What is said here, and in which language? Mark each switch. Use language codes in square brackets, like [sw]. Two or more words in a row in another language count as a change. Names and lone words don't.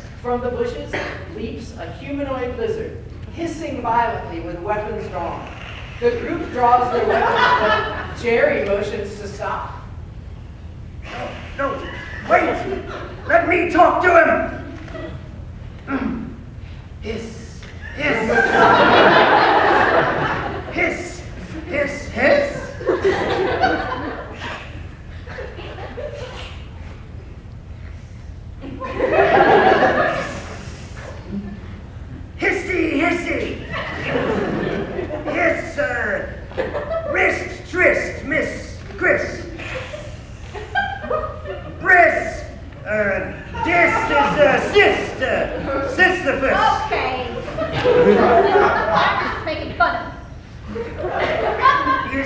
[en] From the bushes leaps a humanoid lizard, hissing violently with weapons drawn. The group draws their weapons, but Jerry motions to stop. No, wait! Let me talk to him! Hiss, hiss. Hiss, hiss, hiss. Hissy, hissy. Yes, sir. Wrist, tryst, miss, Chris. Briss, I'm just making fun of him.